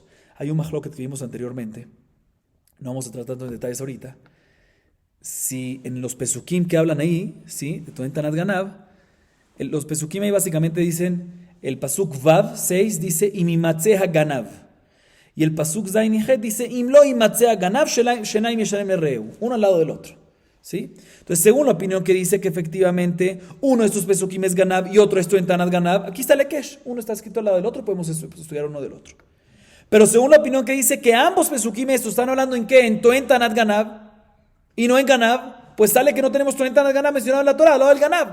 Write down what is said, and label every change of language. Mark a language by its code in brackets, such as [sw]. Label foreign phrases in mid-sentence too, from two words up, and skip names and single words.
[es] Hay un mahloket que vimos anteriormente, no vamos a tratar en detalles ahorita. Si en los pesukim que hablan ahí, ¿sí? De [he] טוען טענת גנב, [es] los pesukim ahí básicamente dicen, el [he] פסוק ו [es] 6 dice [he] אם ימצא גנב. [es] Y el [he] פסוק ז [es] y Het dice [he] אם לא ימצא גנב שנים ישלם לרעהו. [es] Uno al lado del otro. ¿Sí? Entonces, según la opinión que dice que efectivamente uno de estos pesukim es Ganav y otro es [he] טוען טענת גנב, [es] aquí está el Ekesh. Uno está escrito al lado del otro, podemos estudiar uno del otro. Pero según la opinión que dice que ambos pesukim estos están hablando en qué, en [he] טוען טענת גנב [es] y no en Ganab, pues sale que no tenemos [he] טוען טענת גנב [es] mencionado en la Torah, al lado del Ganab.